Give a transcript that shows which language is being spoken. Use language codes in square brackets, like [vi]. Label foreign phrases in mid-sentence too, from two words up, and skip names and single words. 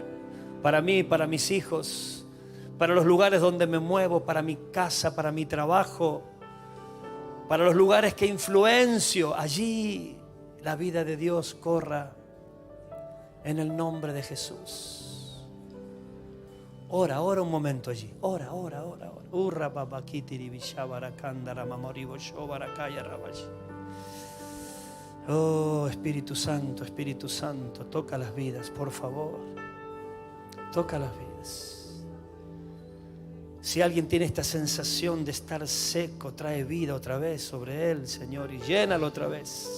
[es] Para mí, para mis hijos, para los lugares donde me muevo, para mi casa, para mi trabajo, para los lugares que influencio, allí la vida de Dios corra en el nombre de Jesús. Ora un momento allí. Ora. Urra babakitiri bishabara kandara mamoribo shobara kaya rabashi. Oh, Espíritu Santo, toca las vidas, por favor. Toca las vidas. Si alguien tiene esta sensación de estar seco, trae vida otra vez sobre él, Señor, y llénalo otra vez.